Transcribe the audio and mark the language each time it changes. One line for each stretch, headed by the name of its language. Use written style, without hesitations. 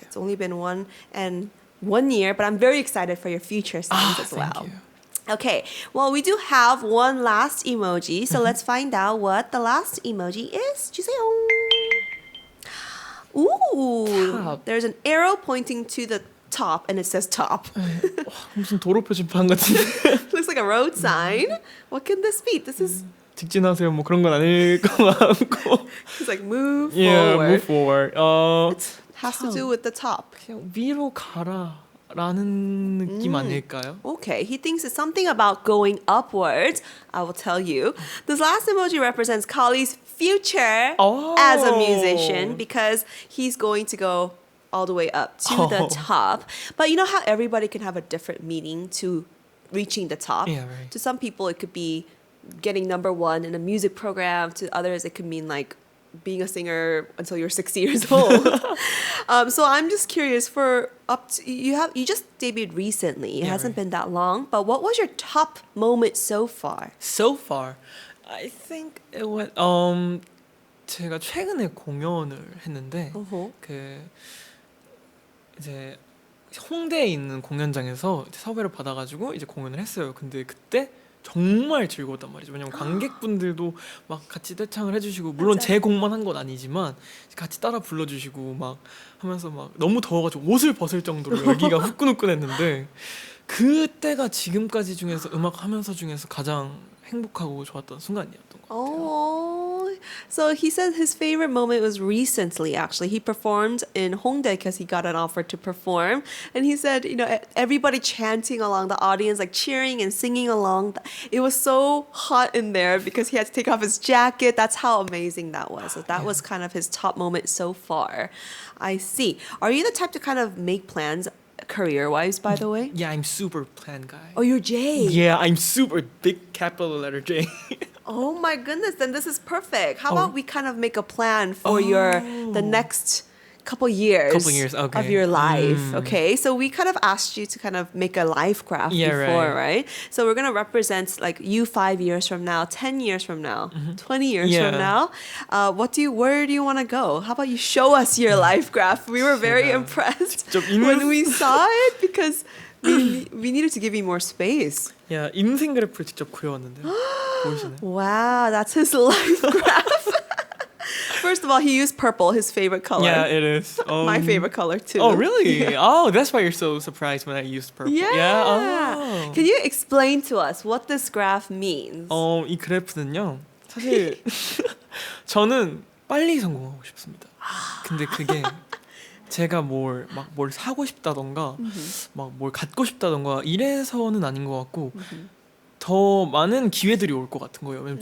English: It's only been 1 year, but I'm very excited for your future songs as well. Thank you. Okay, well, we do have one last emoji, so let's find out what the last emoji is.
Korean: 주세요.
English: Ooh, Top. there's an arrow pointing to the top, and it says top.
Korean: 무슨 도로 표지판 같은데.
English: Looks like a road sign. What can this be? This is
Korean: 직진하세요 뭐 그런 건 아닐 것 같고.
English: He's like move Yeah, forward. move forward. It has to do with the top.
Korean: 그냥 위로 가라라는 느낌 아닐까요?
English: Okay, he thinks it's something about going upwards. I will tell you. This last emoji represents Collie's future as a musician because he's going to go all the way up to the top. But you know how everybody can have a different meaning to reaching the top? Yeah, right. To some people, it could be getting number one in a music program. To others, it could mean like being a singer until you're 60 years old. So I'm just curious for up to, you just debuted recently. It hasn't been that long, but what was your top moment so far? So far, I think it was
Korean: 제가 최근에 공연을 했는데 그 이제 홍대에 있는 공연장에서 섭외를 받아가지고 이제 공연을 했어요. 근데 그때 정말 즐거웠단 말이죠. 왜냐면 관객분들도 막 같이 떼창을 해주시고 물론 제 곡만 한 건 아니지만 같이 따라 불러주시고 막 하면서 막 너무 더워가지고 옷을 벗을 정도로 열기가 후끈후끈했는데 그때가 지금까지 중에서 음악 하면서 중에서 가장 행복하고 좋았던 순간이었던 것 같아요.
English: Oh, so he said his favorite moment was recently, actually. He performed in Hongdae because he got an offer to perform. And he said, you know, everybody chanting along, the audience like cheering and singing along. It was so hot in there because he had to take off his jacket. That's how amazing that was. So that was kind of his top moment so far. I see. Are you the type to kind of make plans career-wise, by the way? Yeah, I'm super plan guy. Oh, you're J. Yeah, I'm super big capital letter J. Oh my goodness, then this is perfect. How about we kind of make a plan for the next couple years, okay. of your life, okay? So we kind of asked you to kind of make a life graph before, right? So we're going to represent like you 5 years from now, 10 years from now, 20 years from now. Where do you want to go? How about you show us your life graph? We were very impressed when we saw it because we needed to give you more space.
Korean: Yeah, 인생 그래프를 직접 그려왔는데요. 보이시나요?
English: Wow, that's his life graph. First of all, he used purple, his favorite color. Yeah, it is. My favorite color too. Oh, really? Yeah. Oh, that's why you're so surprised when I used purple. Yeah. Oh. Can you explain to us what this graph means?
Korean: 이 그래프는요. 사실 저는 빨리 성공하고 싶습니다. 근데 그게 제가 뭘 사고 싶다던가 막 뭘 갖고 싶다던가 이래서는 아닌 것 같고 더 많은 기회들이 올 것 같은 거예요.